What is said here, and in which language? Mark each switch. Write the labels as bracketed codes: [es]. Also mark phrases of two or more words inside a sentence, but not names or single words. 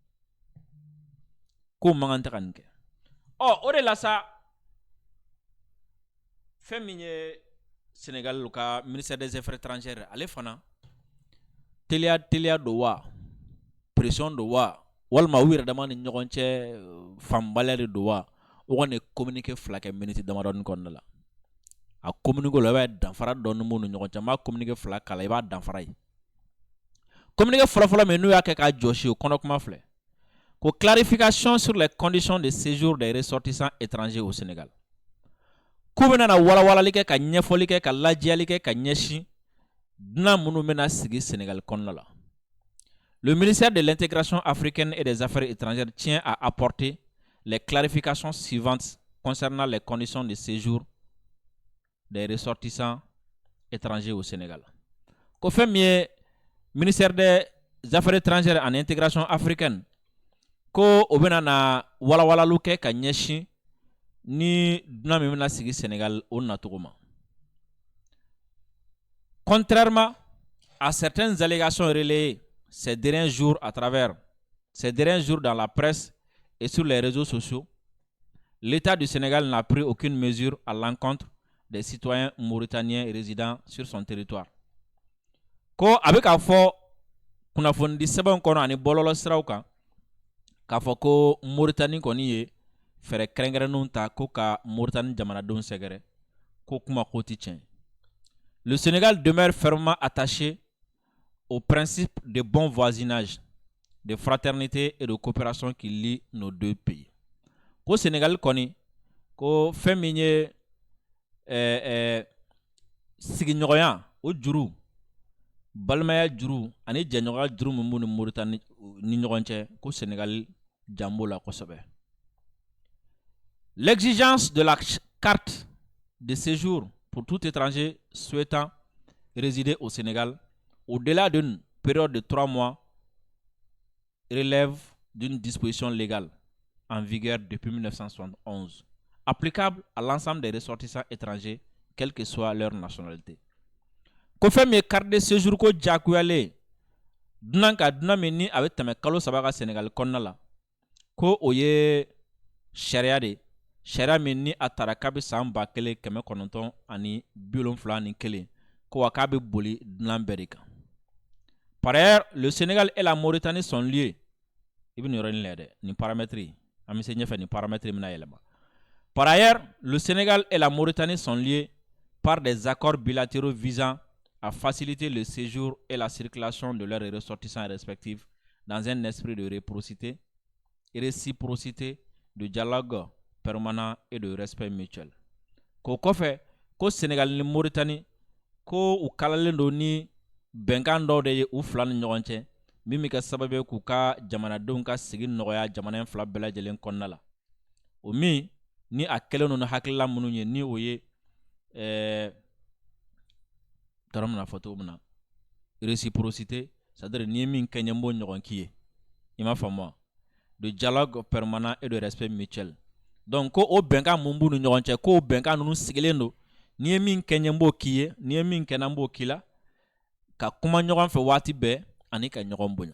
[bm] k'u man kan tɛ ka nin kɛ o de la sa fɛn min ye Sénégal ka [fr] ministère des affaires étrangères [bm] ale fana teliya don wa pression don wa walima u yɛrɛ dama ni ɲɔgɔn cɛ fanbaliya de don wa o kɔni communiqué fila kɛ minute damadɔni kɔnɔna la a communiqué la i b'a danfara dɔɔni b'u ni ɲɔgɔn cɛ n b'a communiqué fila kala i b'a danfara ye communiqué fɔlɔfɔlɔ min n'u y'a kɛ k'a jɔsi o kɔnɔ kuma filɛ ko [fr] clarification sur les conditions de séjour des ressortissants étrangers au Sénégal [bm] k'u bɛna na walawalali kɛ ka ɲɛfɔli kɛ ka lajɛli kɛ ka ɲɛsin dunan minnu bɛna sigi Sénégal kɔnɔna la [fr] le ministère de l'intégration africaine et des affaires étrangères tient à apporter les clarifications suivantes concernant les conditions de séjour des ressortissants étrangers au Sénégal [bm] ko fɛn min ye [fr] ministère des affaires étrangères en intégration africaine [bm] ko o bɛna na walawalalu kɛ ka ɲɛsin ni dunan min bɛna sigi Sénégal o nacogo ma [fr] contrairement à certaines allégations relayées ces derniers jours dans la presse et sur les réseaux sociaux, l'État du Sénégal n'a pris aucune mesure à l'encontre des citoyens mauritaniens résidant sur son territoire. [bm] Ko a bɛ k'a fɔ kunnafoni sɛbɛnw kɔnɔ ani bɔlɔlɔ siraw kan k'a fɔ ko Mauritanie kɔni ye fɛrɛ kɛrɛnkɛrɛnnenw ta ko ka Mauritanie jamanadenw sɛgɛrɛ ko kuma ko ti tiɲɛ. [fr] Le Sénégal demeure fermement attaché au principe de bon voisinage, de fraternité et de coopération qui lie nos deux pays. [bm] Ko Sénégal kɔni ko fɛn min ye sigiɲɔgɔnya o juru balimaya juru ani jɛɲɔgɔnya juru min b'u ni Mauritanie ni ɲɔgɔn cɛ ko Sénégal janb'o la kosɛbɛ. [fr] L'exigence de la carte de séjour pour tout étranger souhaitant résider au Sénégal au-delà d'une période de 3 mois relève d'une disposition légale en vigueur depuis 1971, applicable à l'ensemble des ressortissants étrangers, quelle que soit leur nationalité. [bm] Ko fɛn min ye [fr] carte de séjour [bm] ko jakuyalen dunan ka dunan min ni a bɛ tɛmɛ kalo 3 ka Sénégal kɔnɔna la ko o ye sariya de sariya min ni a tara k'a bɛ san 1971 ko wa k'a bɛ boli dunan bɛɛ de kan. [fr] Par ailleurs, le Sénégal et la Mauritanie sont liés. [bm] I bɛ nin yɔrɔnin lajɛ dɛ nin paramètre an bɛ se ɲɛfɛ nin paramètre bɛna yɛlɛma. [fr] Par ailleurs, le Sénégal et la Mauritanie sont liés par des accords bilatéraux visant à faciliter le séjour et la circulation de leurs ressortissants respectifs dans un esprit de réciprocité, de dialogue permanent et de respect mutuel. [bm] Ko kɔfɛ ko Sénégal ni Mauritanie ko u kalalen don ni bɛnkan dɔw de ye u fila ni ɲɔgɔn cɛ min bɛ kɛ sababu ye k'u ka jamanadenw ka sigi nɔgɔya jamana in fila bɛɛ lajɛlen kɔnɔna la. O min ni a kɛlen don ni hakilila minnu ye ni o ye tɔrɔ min na fɔ cogo min na [fr] réciprocité c'est-à-dire [bm] ni ye min kɛ ɲɛ n b'o ɲɔgɔn k'i ye i m'a faamu wa [fr] de dialogue permanent et de respect mutuel. [bm] Donc ko o bɛnkan mun b'u ni ɲɔgɔn cɛ ko o bɛnkan ninnu sigilen don ni ye min kɛ ɲɛ n b'o k'i ye ni ye min kɛ n b'o k'i la ka kuma ɲɔgɔn fɛ waati bɛɛ ani ka ɲɔgɔn bonya.